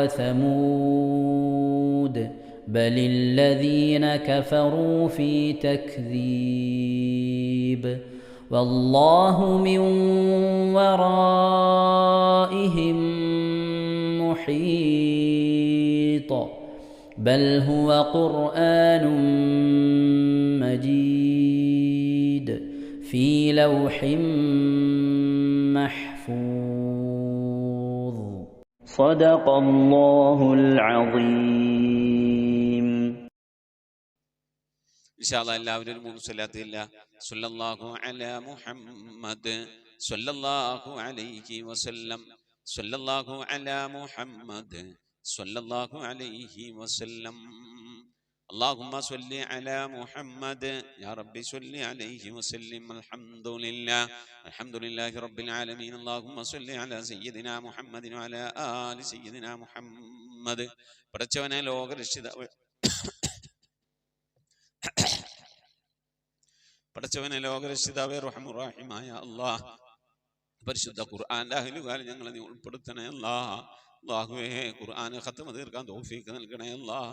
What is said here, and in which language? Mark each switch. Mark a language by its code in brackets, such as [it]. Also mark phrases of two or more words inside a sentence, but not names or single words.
[ar] وثمود بل الذين كفروا في تكذيب والله من ورائهم محيط بل هو قرآن مجيد في لوح محفوظ. صدق الله العظيم. إن شاء الله [ml] എല്ലാവരും 3 സ്വലാത്ത് ഇല്ല. [ar] صلى الله على محمد صلى الله عليه وسلم صلى الله على محمد صلى الله عليه وسلم. اللهم صل على محمد يا ربي صل عليه وسلم. الحمد لله رب العالمين. اللهم صل على سيدنا محمد وعلى آل سيدنا محمد. [ml] പടച്ചവനെ ലോകരക്ഷിതാവ് പടച്ചവനെ ലോകരക്ഷിതാവേ റഹ്മുറാഹിമായ അല്ലാഹ്, പരിശുദ്ധ ഖുർആന്റെ അഹ്ലുകാരിൽ ഞങ്ങളെ നീ ഉൾപ്പെടുത്തണേ അല്ലാഹ്. അല്ലാഹുവേ, ഖുർആന് ഖത്മ തീർക്കാൻ തൗഫീഖ് നൽകണേ അല്ലാഹ്.